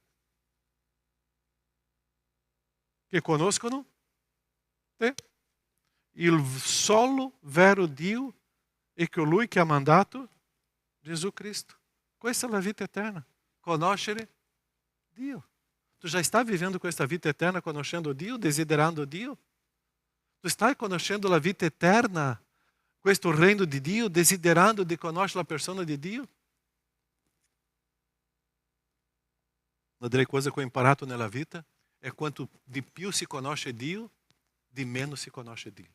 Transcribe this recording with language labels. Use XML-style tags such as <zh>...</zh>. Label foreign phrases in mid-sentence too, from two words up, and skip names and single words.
<it>Che conoscono te. Il solo vero Dio e colui che ha mandato Gesù Cristo. Questa è la vita eterna. Conoscere Dio. Tu</it> <pt>já está vivendo</pt> <it>questa vita eterna conoscendo Dio, desiderando Dio? Tu stai conoscendo la vita eterna, questo regno di Dio, desiderando di conoscere la persona di Dio? Una delle cose che ho imparato nella vita è quanto di più si conosce Dio, di meno si conosce Dio.</it>